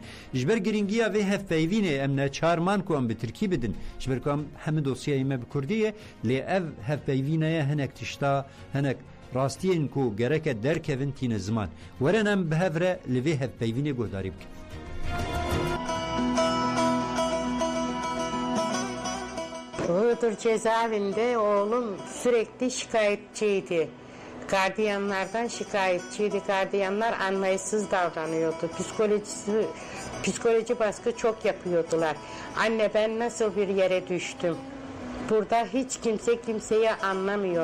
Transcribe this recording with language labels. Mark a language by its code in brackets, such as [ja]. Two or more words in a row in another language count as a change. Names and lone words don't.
[ku] Ji ber giringiya vê hevpeyvînê em ne çarman ku em bi Tirkî bidin ji ber ku em hemû dosyayê me bi Kurdî ye lê ev hevpeyvîneye hinek tişta hinek rastiyên ku gereke derkevin tîne ziman werin em bi hev re li vê hevpeyvînê guhdarî bikin. [tr] Iğdır cezaevinde oğlum sürekli şikayetçiydi. Gardiyanlardan şikayetçiydi. Gardiyanlar anlayışsız davranıyordu. Psikoloji baskı çok yapıyordular. Anne ben nasıl bir yere düştüm? Burada hiç kimse kimseyi anlamıyor.